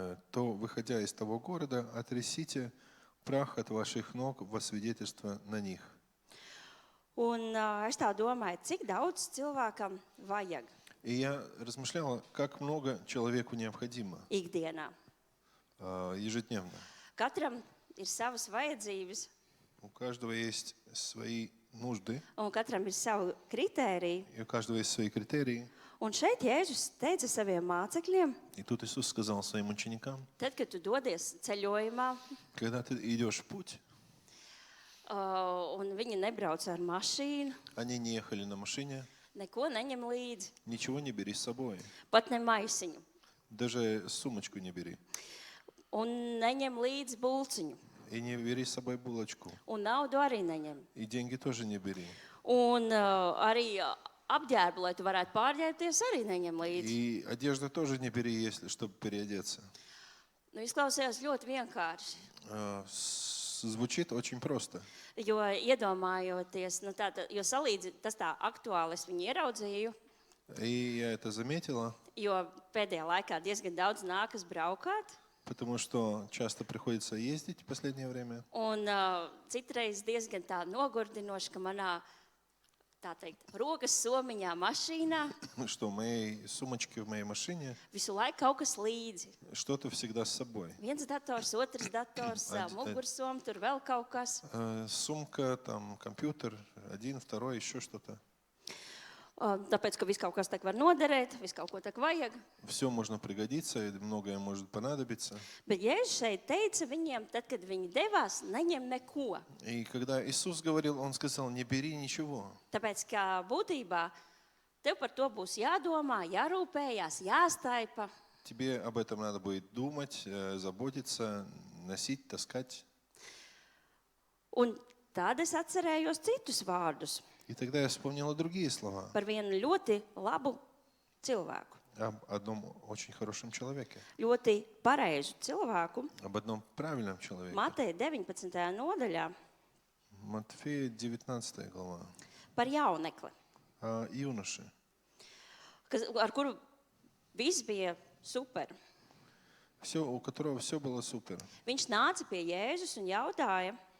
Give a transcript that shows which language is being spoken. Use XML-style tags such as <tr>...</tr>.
<ru>то, выходя из того города, отрясите прах от ваших ног во свидетельство на них.</ru> <lv>Un es tā domāju, cik daudz cilvēkam vajag</lv> <ru>И я размышляла, как много человеку необходимо</ru> <lv>ikdienā.</lv> <ru>ежедневно.</ru> <lv>Katram ir savas vajadzības,</lv> <ru>У каждого есть свои нужды,</ru> <lv>un katram ir savi kritēriji.</lv> <ru>и у каждого есть свои критерии.</ru> <lv>Un šeit Jēzus teica saviem mācekļiem,</lv> <ru>И тут Иисус сказал своим ученикам,</ru> <lv>tad, kad tu dodies ceļojumā,</lv> <ru>когда ты идешь в путь,</ru> <lv>un viņi nebrauc ar mašīnu,</lv> <ru>они не ехали на машине,</ru> <lv>neko neņem līdzi,</lv> <ru>ничего не бери с собой.</ru> <lv>pat ne maisiņu,</lv> <ru>Даже сумочку не бери.</ru> <lv>un neņem līdzi bulciņu,</lv> <ru>И не бери с собой булочку.</ru> <lv>un naudu arī neņem.</lv> <ru>И деньги тоже не бери.</ru> <lv>Un arī apģērbu, lai tu varētu pārģērbties, arī neņem līdzi.</lv> <ru>И одежду тоже не бери, если, чтобы переодеться.</ru> <lv>Nu, izklausījās ļoti vienkārši,</lv> <ru>Звучит очень просто.</ru> <lv>jo iedomājoties, jo tas tā aktuāli es viņu ieraudzīju,</lv> <ru>И я это заметила,</ru> <lv>jo pēdējā laikā diezgan daudz nākas braukāt.</lv> <ru>потому что часто приходится ездить в последнее время.</ru> <lv>Un citreiz diezgan tā nogurdinoši, ka manā, tā teikt, rokas somiņā mašīnā</lv> <ru>Что в моей сумочке, в моей машине</ru> <lv>visu laiku kaut kas līdzi.</lv> <ru>что-то всегда с собой.</ru> <lv>Viens dators, otrs dators, mugursoms, tur vēl kaut kas.</lv> <ru>Сумка, там, компьютер, один, второй, еще что-то.</ru> <lv>Tāpēc, ka viss kaut kas tak var noderēt, viss kaut ko tak vajag.</lv> <ru>Все можно пригодиться, и многое может понадобиться.</ru> <lv>Bet Jēzus šeit teica viņiem, tad, kad viņi devās, neņem neko.</lv> <ru>И когда Иисус говорил, Он сказал, не бери ничего.</ru> <lv>Tāpēc, ka būtībā tev par to būs jādomā, jārūpējās, jāstaipa.</lv> <ru>Тебе об этом надо будет думать, заботиться, носить, таскать.</ru> <lv>Un tad es atcerējos citus vārdus</lv> <ru>И тогда я вспомнила другие слова</ru> <lv>par vienu ļoti labu cilvēku.</lv> <ru>об одном очень хорошем человеке,</ru> <lv>Ļoti pareizu cilvēku.</lv> <ru>об одном правильном человеке.</ru> <lv>Mateja 19. nodaļā</lv> <ru>Матфея 19 глава.</ru> <lv>par jaunekli,</lv> <ru>О юноше,</ru> <lv>ar kuru viss bija super.</lv> <ru>у которого все было супер.</ru> <lv>Viņš nāca pie Jēzus un jautāja,</lv>